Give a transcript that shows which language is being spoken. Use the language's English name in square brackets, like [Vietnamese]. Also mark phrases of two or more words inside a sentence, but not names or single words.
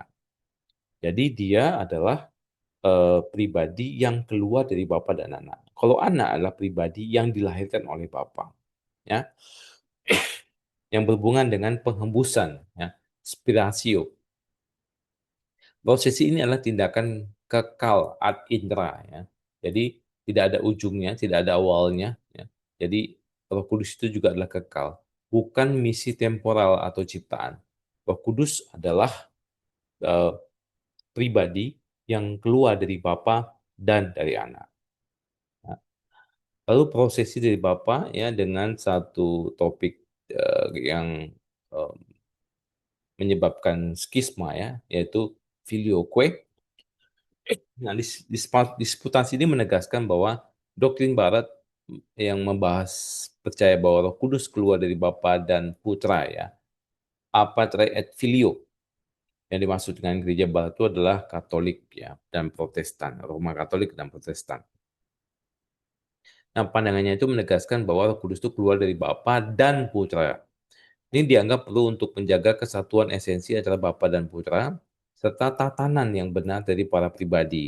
[Indonesian] Jadi dia adalah pribadi yang keluar dari Bapa dan Anak. Kalau Anak adalah pribadi yang dilahirkan oleh Bapa, ya, yang berhubungan dengan penghembusan, ya, spiratio. Proses ini adalah tindakan kekal [Latin] ad intra, [Indonesian] ya. Jadi tidak ada ujungnya, tidak ada awalnya, ya. Jadi Roh Kudus itu juga adalah kekal, bukan misi temporal atau ciptaan. Roh Kudus adalah eh, pribadi yang keluar dari Bapa dan dari Anak. Nah, lalu prosesi dari Bapak ya dengan satu topik yang eh, menyebabkan skisma ya, yaitu filioque. Nah, disputasi ini menegaskan bahwa doktrin Barat yang membahas percaya bahwa Roh Kudus keluar dari Bapa dan Putra ya, [Latin] apatre et filio. [Indonesian] Yang dimaksud dengan gereja Barat itu adalah Katolik ya dan Protestan, Roma Katolik dan Protestan. Nah, pandangannya itu menegaskan bahwa Roh Kudus itu keluar dari Bapa dan Putra. Ini dianggap perlu untuk menjaga kesatuan esensi antara Bapa dan Putra, serta tatanan yang benar dari para pribadi.